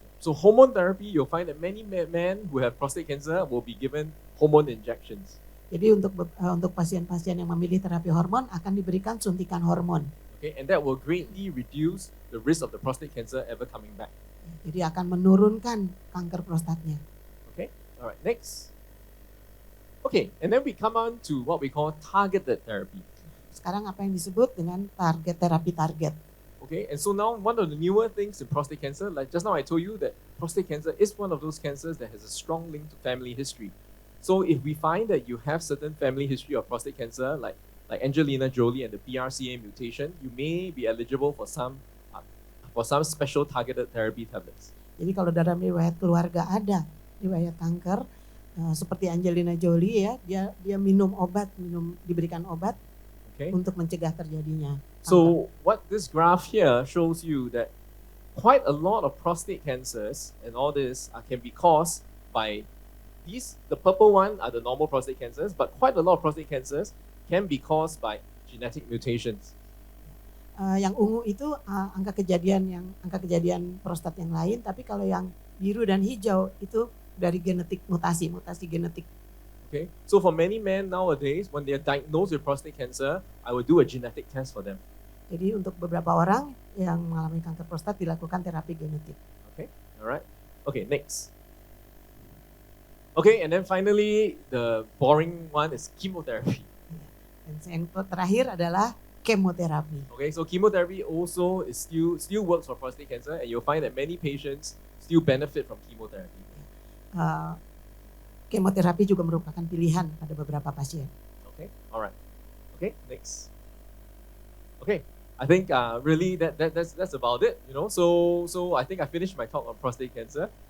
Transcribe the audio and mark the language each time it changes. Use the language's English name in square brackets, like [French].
[English] So hormone therapy, you'll find that many men who have prostate cancer will be given hormone injections. [Indonesian] Jadi untuk pasien-pasien yang memilih terapi hormon akan diberikan suntikan hormon. [English] Okay, and that will greatly reduce the risk of the prostate cancer ever coming back. [Indonesian] Jadi akan menurunkan kanker prostatnya. [English] Okay, all right, next. Okay, and then we come on to what we call targeted therapy. [Indonesian] Sekarang apa yang disebut dengan terapi target. [English] Okay, and so now one of the newer things in prostate cancer, like just now I told you that prostate cancer is one of those cancers that has a strong link to family history. So if we find that you have certain family history of prostate cancer, like Angelina Jolie and the BRCA mutation, you may be eligible for some special targeted therapy tablets. [Indonesian] Jadi kalau dalam riwayat keluarga ada riwayat kanker seperti Angelina Jolie ya, dia diberikan obat [English] Okay. [Indonesian] untuk mencegah terjadinya kanker. [English] So what this graph here shows you that quite a lot of prostate cancers and all this can be caused by the purple one are the normal prostate cancers, but quite a lot of prostate cancers can be caused by genetic mutations. [Indonesian] Yang ungu itu angka kejadian prostat yang lain, tapi kalau yang biru dan hijau itu dari genetik mutasi genetik. [English] Okay, so for many men nowadays, when they are diagnosed with prostate cancer, I will do a genetic test for them. [Indonesian] Jadi untuk beberapa orang yang mengalami kanker prostat dilakukan terapi genetik. [English] Okay, all right. Okay, next. Okay, and then finally, the boring one is chemotherapy. [Indonesian] Dan yang terakhir adalah kemoterapi. [English] Okay, so chemotherapy also is still works for prostate cancer, and you'll find that many patients still benefit from chemotherapy. [Indonesian] Kemoterapi juga merupakan pilihan pada beberapa pasien. [English] Okay, all right. Okay, next. Okay, I think really that's about it. You know, so I think I finished my talk on prostate cancer.